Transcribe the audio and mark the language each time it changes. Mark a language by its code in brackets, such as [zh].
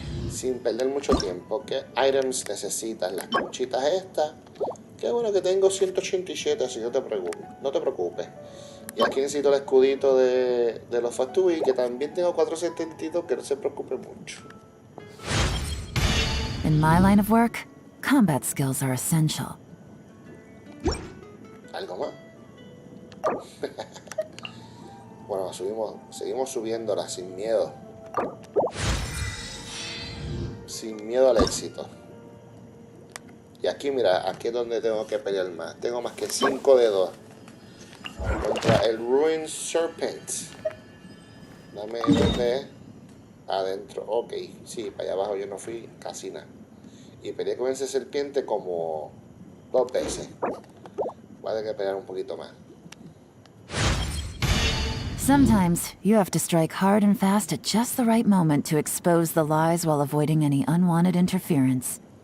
[es] Sin perder mucho tiempo. ¿Qué items necesitas? Las conchitas estas. Qué bueno que tengo 187, así que no te preocupes. Y aquí necesito el escudito de los Fatui, que también tengo 472, que no se preocupe mucho. [en] In my line of work, combat skills are essential. [es] ¿Algo más? Bueno, seguimos subiéndola sin miedo. Sin miedo al éxito. Y aquí, mira, aquí es donde tengo que pelear más. Tengo más que 5 dedos. Contra el Ruined Serpent. Dame donde adentro. Ok, sí, para allá abajo yo no fui casi nada. Y peleé con ese serpiente como 2 veces. Voy a tener que pelear un poquito más. [en] Sometimes, you have to strike hard and fast at just the right moment to expose the lies while avoiding any unwanted interference.